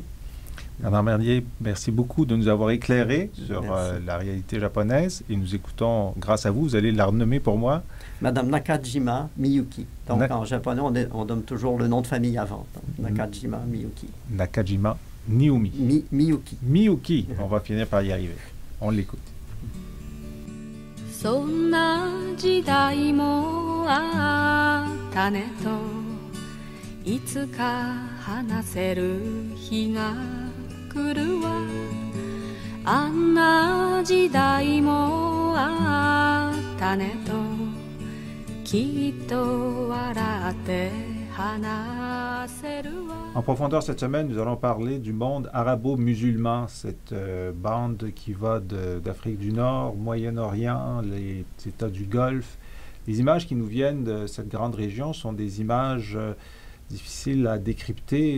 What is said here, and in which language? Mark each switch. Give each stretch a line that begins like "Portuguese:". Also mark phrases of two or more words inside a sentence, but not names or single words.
French: Bernard Merlier, merci beaucoup de nous avoir éclairé sur la réalité japonaise, et nous écoutons, grâce à vous, vous allez la renommer pour moi. Madame Nakajima Miyuki. Donc en japonais, on donne toujours le nom de famille avant. Donc, Nakajima Miyuki. Nakajima Niumi. Miyuki. Miyuki. On va finir par y arriver. On l'écoute.
Japanese: そんな時代もあったねといつか話せる日が来るわあんな時代もあったねときっと笑って話せるわ
French: En profondeur cette semaine, nous allons parler du monde arabo-musulman, cette bande qui va d'Afrique du Nord, Moyen-Orient, les États du Golfe. Les images qui nous viennent de cette grande région sont des images difficiles à décrypter.